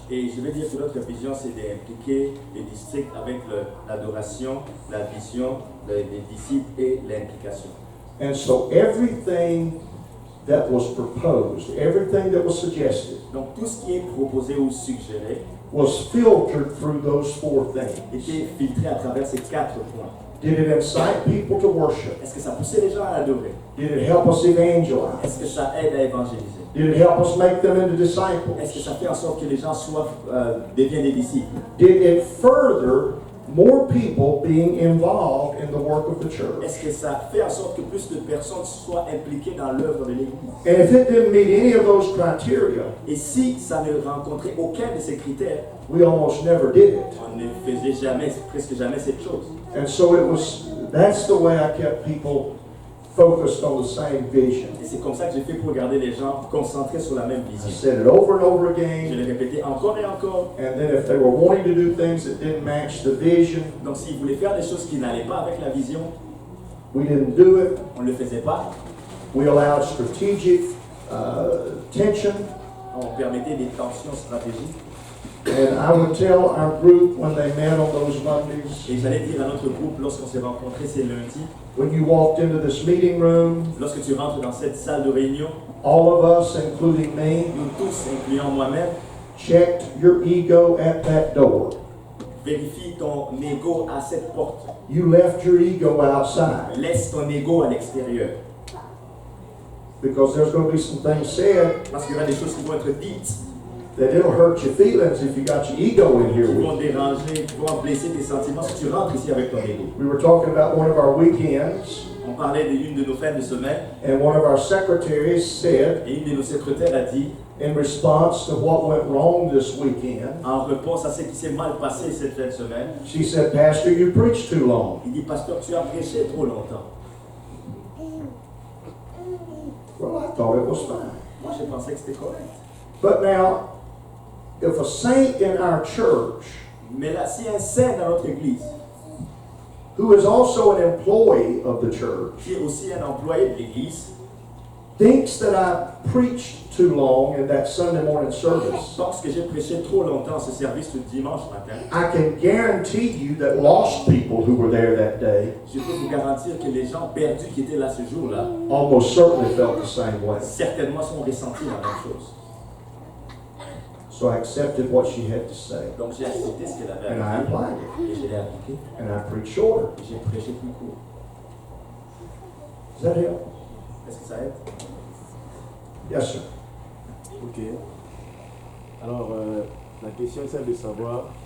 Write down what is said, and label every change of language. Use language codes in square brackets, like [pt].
[fr] Et je vais dire que notre vision, c'est d'impliquer les districts avec l'adoration, la vision, les disciples et l'implication. [en] And so everything that was proposed, everything that was suggested, [fr] Donc tout ce qui est proposé ou suggéré [en] was filtered through those four things. [fr] était filtré à travers ces 4 points. [en] Did it incite people to worship? [fr] Est-ce que ça poussait les gens à adorer? [en] Did it help us evangelize? [fr] Est-ce que ça aide à évangéliser? [en] Did it help us make them into [fr] Est-ce que [en] disciples? [fr] ça fait en sorte que les gens deviennent des disciples? [en] Did it further more people being involved in the work of the church? [fr] Est-ce que ça fait en sorte que plus de personnes soient impliquées dans l'œuvre de l'Église? [en] And if it didn't meet any of those criteria, [fr] Et si ça ne rencontrait aucun de ces critères, [en] we almost never did it. [fr] on ne faisait jamais, presque jamais cette chose. [en] And so that's the way I kept people focused on the same vision. [fr] Et c'est comme ça que j'ai fait pour garder les gens concentrés sur la même [en] I [fr] vision. [en] said it over and over [fr] Je [en] again, [fr] l'ai répété encore et encore. [en] and then if they were wanting to do things that didn't match the vision, [fr] Donc s'ils voulaient faire des choses qui n'allaient pas avec la vision, [en] we didn't do it. [fr] on ne le faisait pas. [en] We allowed strategic tension. [fr] On permettait des tensions stratégiques. [en] And I would tell our group when they met on those Mondays, [fr] Et j'allais dire à notre groupe, lorsqu'on s'est rencontrés ces lundis, [en] when you walked into this meeting room, [fr] lorsque tu rentres dans cette salle de réunion, [en] all of us, including me, [fr] nous tous, incluant moi-même, [en] checked your ego at that door. [fr] vérifie ton ego à cette porte. [en] You left your ego outside [fr] Laisse ton ego à l'extérieur. [en] because there's going to be some things said [fr] Parce qu'il y aura des choses qui vont être dites, [en] that it'll hurt your feelings if you got your ego in here [fr] qui [en] with [fr] vont [en] you. [fr] déranger, qui vont blesser tes sentiments si tu rentres ici avec ton ego. [en] We were talking about one of our weekends, [fr] On parlait d'une de nos fins de semaine, [en] and one of our secretaries said, [fr] et une de nos secrétaires a dit, [en] in response to what went wrong this weekend, [fr] en réponse à ce qui s'est mal passé cette fin de semaine, [en] she said, Pastor, you preached too long. [fr] il dit, Pasteur, tu as prêché trop longtemps. [en] Well, I thought it was fine. [fr] Moi, je pensais que c'était correct. [en] But now, if a saint in our church, [fr] Mais là, si un saint dans notre église, [en] who is also an employee of the church, [fr] qui est aussi un employé de l'église, [en] thinks that I preached too long in that Sunday morning service, [fr] pense que j'ai prêché trop longtemps ce service le dimanche matin, [en] I can guarantee you that lost people who were there that day [fr] je peux vous garantir que les gens perdus qui étaient là ce jour-là, [en] almost certainly felt the same way. [fr] certainement sont ressentis la même chose. [en] So I accepted what she had to say, [fr] Donc j'ai accepté ce qu'elle avait [en] and I [fr] à dire, [en] applied it, [fr] et je l'ai appliqué, [en] and I preached shorter. [fr] et j'ai prêché plus court. [en] Does that help? [fr] Est-ce que ça aide? [en] Yes, sir. Ok. [fr] Alors, la question c'est de savoir.